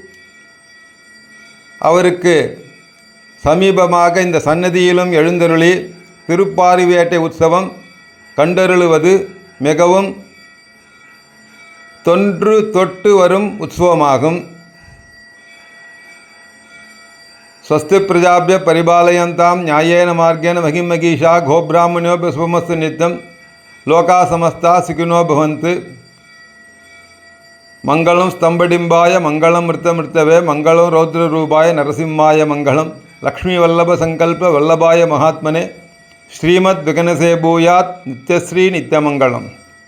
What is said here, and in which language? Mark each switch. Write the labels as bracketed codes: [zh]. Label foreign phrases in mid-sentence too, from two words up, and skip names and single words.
[ta] அவருக்கு சமீபமாக இந்த சன்னதியிலும் எழுந்தருளி திருப்பாரிவேட்டை உற்சவம் கண்டருளுவது மிகவும் தொன்று தொட்டு வரும் உற்சவமாகும். [sa] स्वस्ति प्रजाभ्य परिपालयन्तां न्यायेन मार्गेण महिं महीषा गोब्राह्मणोऽपि शुभमस्तु नित्यं लोकाः समस्ताः सुखिनो भवन्तु। मंगलं स्तंभडिम्बाय मंगलं मृतमृतवे मंगलं रौद्ररूपाय नरसिंहाय मंगलं लक्ष्मीवल्लभसङ्कल्प वल्लभाय महात्मने श्रीमद्विघ्नसे भूयात् नित्यश्री नित्यमंगलम्।